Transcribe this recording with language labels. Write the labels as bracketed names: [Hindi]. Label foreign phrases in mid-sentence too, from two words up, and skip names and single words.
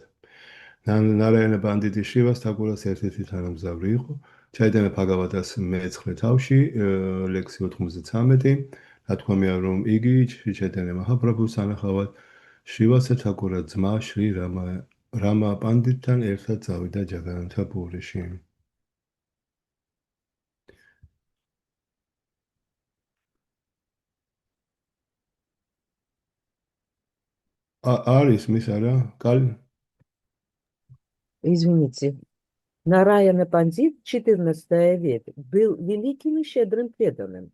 [Georgian] ნარაიანა პანდიტი შრივას თაკურას ერთ-ერთი თანამგზავრი იყო. ჩაიტანია ბჰაგავატას მე-9 თავში, ლექსი 93, ნათქვამია, რომ იგი ჩაიტანია მაჰაპრაბჰუს სანახავად შრივასა თაკურა ძმა შრი რამა პანდიტთან ერთად წავიდა ჯაგანათა პურიში. Арис, мисара, Каль. [Russian] Извините. Нараяна Пандит, 14 век, был великим и щедрым преданным.